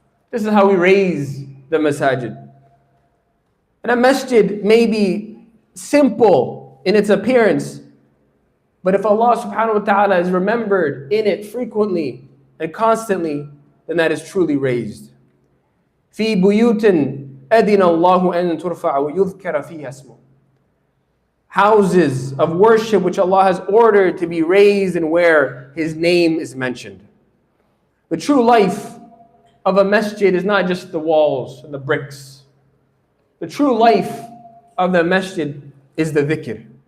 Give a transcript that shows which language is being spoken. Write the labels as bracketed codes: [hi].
[en] This is how we raise the masajid. And a masjid may be simple in its appearance, but if Allah subhanahu wa ta'ala is remembered in it frequently and constantly, then that is truly raised. [ar] في بيوت أذن الله أن ترفع ويذكر فيها اسمه. [en] Houses of worship which Allah has ordered to be raised and where His name is mentioned. The true life of a masjid is not just the walls and the bricks. The true life of the masjid is the dhikr.